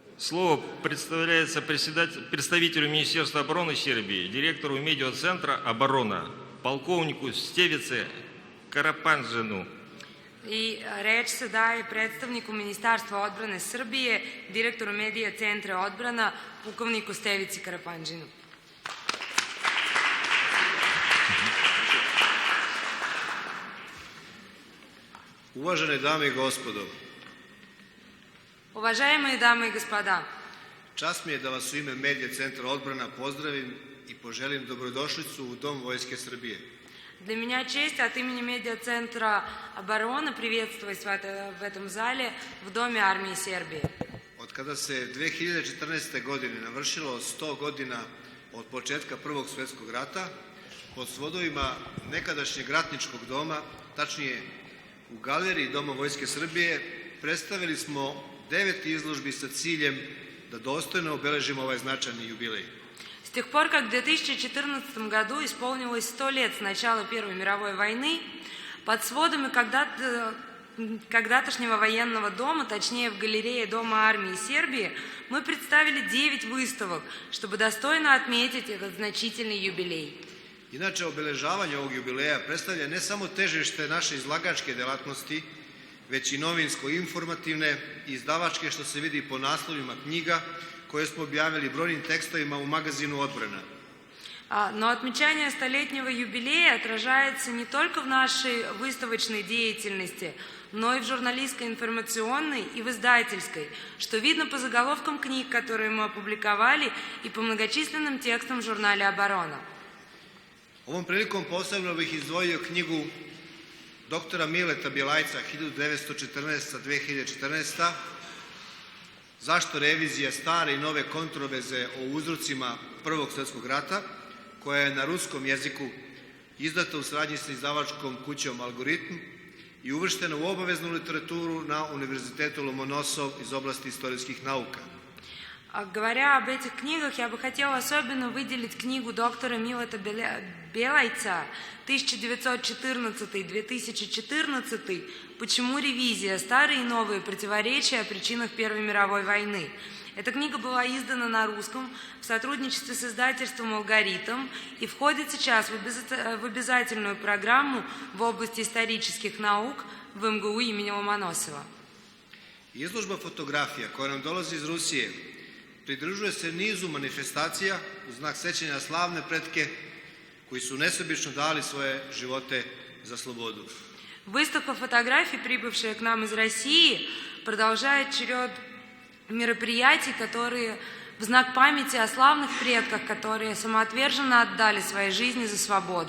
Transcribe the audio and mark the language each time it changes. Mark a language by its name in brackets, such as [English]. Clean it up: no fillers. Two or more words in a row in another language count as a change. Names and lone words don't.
[Russian] Слово представляется представителю Министерства обороны Сербии, директору медиацентра «Оборона», полковнику Стевице Карапанжину. [Serbian] I reč se daje predstavniku Ministarstva odbrane Srbije, direktoru medija centra odbrana, pukovniku Stevici Karapanđinu. Uvažene dame i gospodo, [Russian] Уважаемые дамы и господа, [Serbian] čast mi je da vas u ime Medija centra odbrana pozdravim i poželim dobrodošlicu u Dom Vojske Srbije. [Russian] для меня честь от имени медиацентра обороны приветствовать в этом зале в Доме армии Сербии. [Serbian] Od kada se 2014. godine navršilo 100 godina od početka Prvog svjetskog rata, pod svodovima nekadašnjeg ratničkog doma, tačnije u galeriji Doma Vojske Srbije, predstavili smo 9 izložbi sa ciljem da dostojno obeležimo ovaj značajni jubilej. [Russian] С тех пор, как в 2014 году исполнилось 100 лет с начала Первой мировой войны, под сводами когда-тошнего военного дома, точнее в галерее Дома армии Сербии, мы представили 9 выставок, чтобы достойно отметить этот значительный юбилей. [Serbian] Inače, obeležavanje ovog jubileja predstavlja ne samo težište naše izlagačke delatnosti, već i novinsko-informativne i izdavačke, što se vidi po naslovima knjiga koje smo objavili brojnim tekstovima у магазину Odbrana. [Russian] Но отмечание столетнего юбилея отражается не только в нашей выставочной деятельности, но и в журналистской, информационной и в издательской, что видно по заголовкам книг, которые мы опубликовали, и по многочисленным текстам в журнале «Оборона». [Serbian] Ovom prilikom posebno bih izdvojio knjigu doktora Mileta Bjelajca 1914-2014 Zašto revizija stare i nove kontroverze o uzrocima Prvog svjetskog rata, koja je na ruskom jeziku izdata u saradnji sa izdavačkom kućom Algoritam i uvrštena u obaveznu literaturu na Univerzitetu Lomonosov iz oblasti istorijskih nauka. [Russian] Говоря об этих книгах, я бы хотела особенно выделить книгу доктора Милета Бjelajca 1914-2014 «Почему ревизия? Старые и новые противоречия о причинах Первой мировой войны». Эта книга была издана на русском в сотрудничестве с издательством «Алгоритм» и входит сейчас в обязательную программу в области исторических наук в МГУ имени Ломоносова. [Serbian] Izložba fotografija koja nam dolazi iz Rusije pridružuje se nizu manifestacija u znak sećanja na slavne pretke koji su nesebično dali svoje živote за slobodu. [Russian] Выставка фотографий, прибывшая к нам из России, продолжает черед мероприятий, которые в знак памяти о славных предках, которые самоотверженно отдали свои жизни за свободу.